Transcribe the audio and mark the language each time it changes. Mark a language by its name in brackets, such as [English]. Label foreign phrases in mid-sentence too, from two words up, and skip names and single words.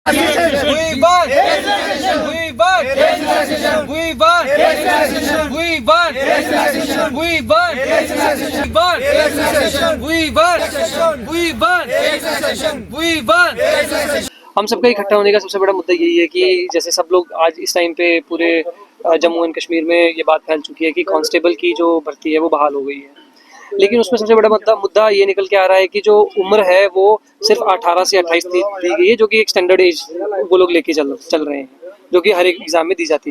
[English] We want. We want. We want. We want. We want. We want. We want. We want. [Hindi] हम सबका इकट्ठा होने का सबसे बड़ा मुद्दा यही है कि जैसे सब लोग आज इस टाइम पे पूरे जम्मू एंड कश्मीर में ये बात फैल चुकी है कि कांस्टेबल की जो भर्ती है वो बहाल हो गई है, लेकिन उसमें सबसे बड़ा मुद्दा ये निकल के आ रहा है कि जो उम्र है वो सिर्फ 18 से 28 दी गई है, जो कि एक [English] standard age [Hindi] वो लोग लेके चल रहे हैं, जो कि हर एक एग्जाम में दी जाती है।